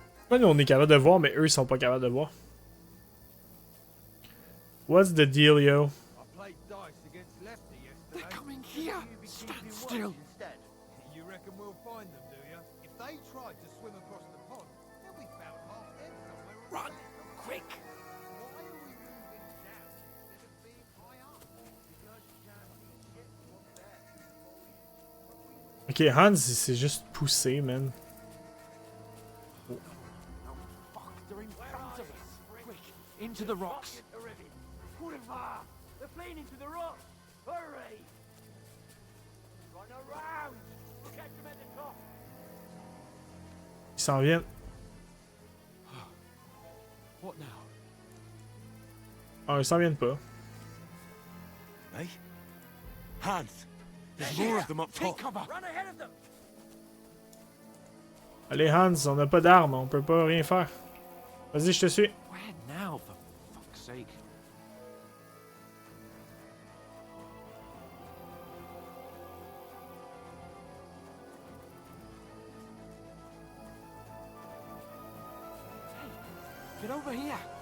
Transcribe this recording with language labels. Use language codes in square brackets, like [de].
[fr] Ouais, nous, on est capable de voir, mais eux, ils sont pas capables de voir. [en] What's the deal, yo? I played dice against Lefty yesterday. They're coming here. Stand still. You reckon we'll find them, do you? If they tried to swim across the pond, they'll be found half dead somewhere. Run, quick. Why are we moving down instead of being high up? Because you can't see shit from there. [fr] Ok, Hans, c'est juste poussé, man. [en] Fuck, they're in front of us. Quick, into the rocks. They're fleeing into the rocks. Hurry! Run around! We'll catch them at the top. [fr] Ils s'en viennent. [en] What now? [fr] Ah, ils s'en viennent pas. [en] Hey? Hans! There's more of them up Take top. cover. Run ahead of them. [fr] Allez, Hans, on n'a pas d'armes, on peut pas rien faire. Vas-y, je te suis. [en] Where now, for fuck's sake? Hey, get over here.